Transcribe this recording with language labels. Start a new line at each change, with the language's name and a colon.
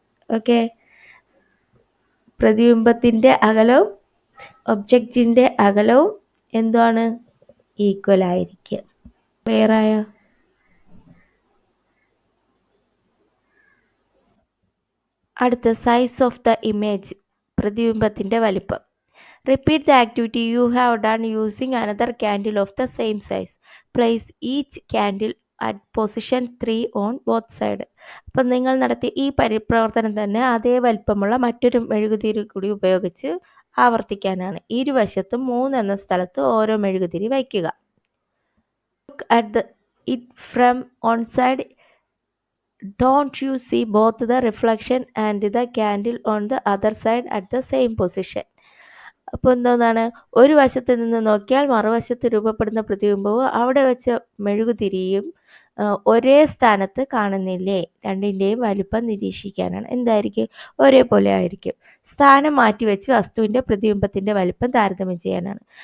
Malayalam: Okay, പ്രതിബിംബത്തിൻ്റെ അകലവും ഒബ്ജക്റ്റിൻ്റെ അകലവും എന്താണ്? ഈക്വൽ ആയിരിക്കുക. ക്ലിയർ ആയോ? അടുത്ത
English: size of the image,
Malayalam: പ്രതിബിംബത്തിൻ്റെ വലിപ്പം.
English: Repeat the activity you have done using another candle of the same size. Place each candle at position 3 on both sides.
Malayalam: അപ്പം നിങ്ങൾ നടത്തിയ ഈ പ്രവർത്തനം തന്നെ അതേ വലിപ്പമുള്ള മറ്റൊരു മെഴുകുതിരി കൂടി ഉപയോഗിച്ച് ആവർത്തിക്കാനാണ്. ഇരുവശത്തും 3 എന്ന സ്ഥലത്ത് ഓരോ മെഴുകുതിരി വയ്ക്കുക.
English: Look at it from one side. Don't you see both the reflection and the candle on the other side at the same position?
Malayalam: അപ്പോൾ എന്താണ്? ഒരു വശത്ത് നിന്ന് നോക്കിയാൽ മറുവശത്ത് രൂപപ്പെടുന്ന പ്രതിബിംബവും അവിടെ വെച്ച മെഴുകുതിരിയും ഒരേ സ്ഥാനത്ത് കാണുന്നില്ലേ? രണ്ടിൻ്റെയും വലിപ്പം നിരീക്ഷിക്കാനാണ്. എന്തായിരിക്കും? ഒരേപോലെ ആയിരിക്കും. സ്ഥാനം മാറ്റിവെച്ച് വസ്തുവിൻ്റെ പ്രതിബിംബത്തിൻ്റെ വലിപ്പം താരതമ്യം ചെയ്യാനാണ്.